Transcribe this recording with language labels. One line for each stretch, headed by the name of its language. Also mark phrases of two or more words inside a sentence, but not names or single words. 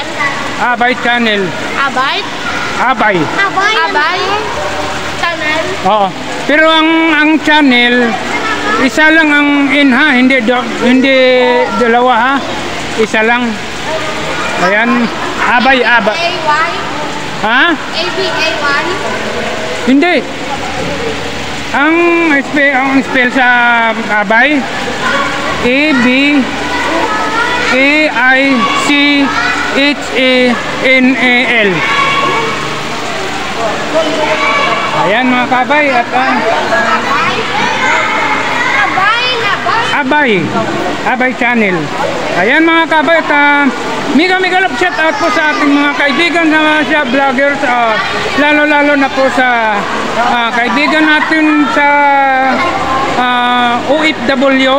Filipino: Abay Channel. Abay? Abay. Abay Channel? Oo. Pero ang channel, isa lang ang in ha, hindi dalawa ha. Isa lang. Ayan, Abay. A-Y? Ha? A-B-A-Y? Hindi. Ang spell sa Abay, A-B-A-I-C-H-A-N-A-L. Ayan mga kabay at Abay Channel. Ayan mga kabay at
English: mega love shout out
Filipino: po sa ating mga kaibigan na siya vloggers, lalo na po sa kaibigan natin sa OFW.